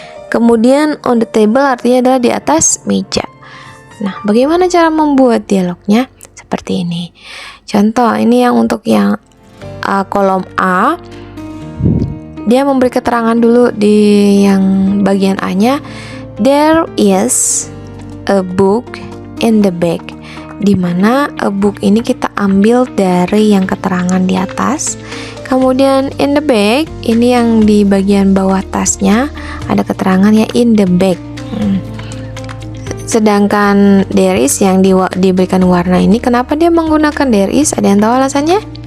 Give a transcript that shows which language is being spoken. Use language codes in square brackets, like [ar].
[id] Kemudian [en] on the table [id] artinya adalah di atas meja. Nah, bagaimana cara membuat dialognya? Seperti ini. Contoh, ini yang untuk yang kolom A. Dia memberi keterangan dulu di yang bagian A-nya. [en] There is a book in the bag. [id] Dimana a book ini kita ambil dari yang keterangan di atas. Kemudian [en] in the bag, [id] ini yang di bagian bawah tasnya ada keterangan ya in the bag. Sedangkan [en] there is [id] yang diberikan warna ini, kenapa dia menggunakan there is? Ada yang tahu alasannya?